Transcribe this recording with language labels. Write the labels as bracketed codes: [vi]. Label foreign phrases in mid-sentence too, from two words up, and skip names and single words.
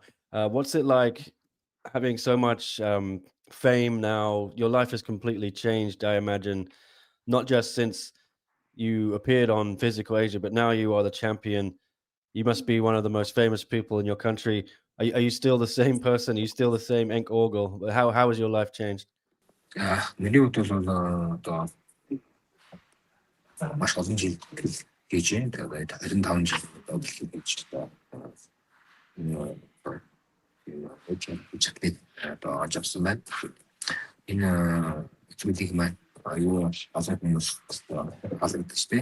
[en] What's it like having so much fame now? Your life has completely changed, I imagine, not just since you appeared on Physical Asia, but now you are the champion. You must be one of the most famous people in your country. Are you still the same person? Are you still the same Enkh-Orgil? How has your life changed? [mn] Миний хувьд бол одоо маш олон жил хийж байна. Тэгээд 25 жил болж одоо ажигсан байна. Энэ зүйлийг маань аюу олон хүмүүс халагдаж тий.